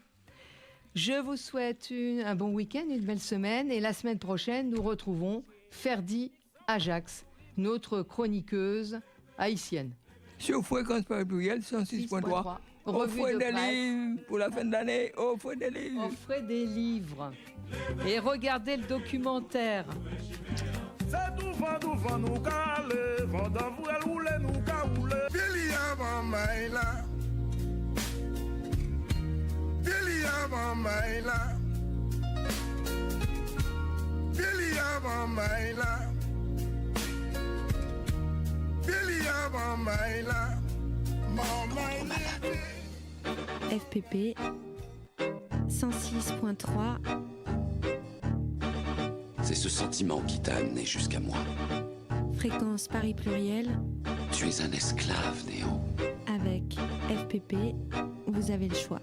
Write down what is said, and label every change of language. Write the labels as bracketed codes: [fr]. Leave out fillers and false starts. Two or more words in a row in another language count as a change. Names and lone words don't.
[fr] Je vous souhaite un bon week-end, une belle semaine, et la semaine prochaine, nous retrouvons Ferdi Ajax, notre chroniqueuse haïtienne. Sur Fréquence Paris Pluriel, 106.3. Offrez des livres pour la fin de l'année. Offrez des livres. Offrez des livres. Et regardez le documentaire. C'est tout vent nous calé, vent d'avouer roule nous caoule. [mg] Vilia mamaila, Vilia mamaila, Vilia mamaila, Vilia mamaila, mamaila. [fr] FPP 106.3. C'est ce sentiment qui t'a amené jusqu'à moi. Fréquence Paris Pluriel Tu es un esclave, Néo. Avec FPP, vous avez le choix.